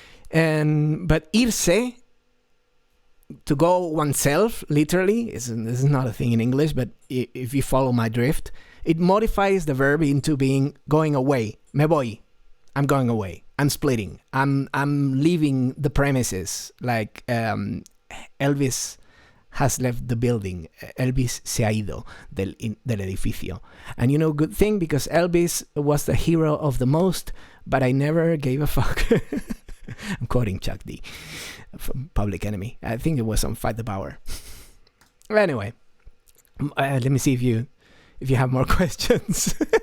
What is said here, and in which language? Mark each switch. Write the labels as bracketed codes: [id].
[en] But irse, to go oneself, literally, this is not a thing in English, but if you follow my drift, it modifies the verb into being going away. [es] Me voy. [en] I'm going away. I'm splitting. I'm leaving the premises. Like Elvis has left the building. [es] Elvis se ha ido del edificio. [en] And good thing, because Elvis was the hero of the most, but I never gave a fuck. I'm quoting Chuck D from Public Enemy. I think it was on Fight the Power. Anyway, let me see if you have more questions.